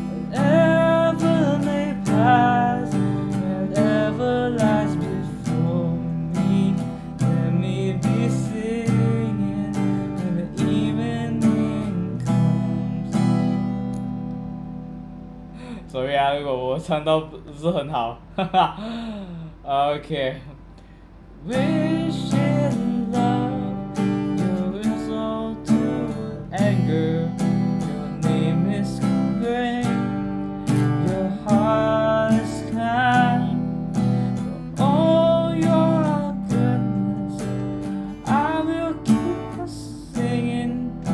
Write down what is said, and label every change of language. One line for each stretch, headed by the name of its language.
English: Whatever may pass, whatever lies before me, let me be singing when the evening comes.
Chinese: Sorry 啊，如果我唱到不是很好，哈哈。
English: OK。 Wish in love, your result to anger. Your name is great, your heart is kind. For all your goodness, I will keep on singing.